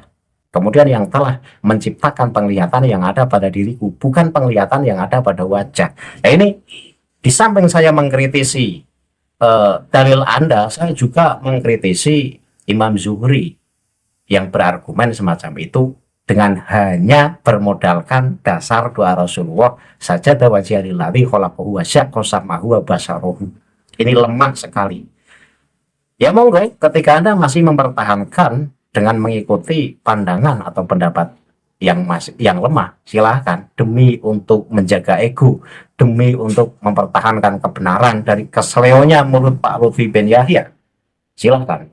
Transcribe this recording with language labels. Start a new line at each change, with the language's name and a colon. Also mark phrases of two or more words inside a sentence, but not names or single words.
Indonesian: Kemudian yang telah menciptakan penglihatan yang ada pada diriku, bukan penglihatan yang ada pada wajah. Nah ini, di samping saya mengkritisi dalil Anda, saya juga mengkritisi Imam Zuhri yang berargumen semacam itu dengan hanya bermodalkan dasar doa Rasulullah saja
Arabic: توجه للذي خلقه وشق سمعه وبصره.
Indonesian: Ini lemah sekali. Ya monggo, ketika Anda masih mempertahankan dengan mengikuti pandangan atau pendapat yang lemah, silahkan, demi untuk menjaga ego, demi untuk mempertahankan kebenaran dari keseleonya mulut Pak Lutfi bin Yahya, silahkan.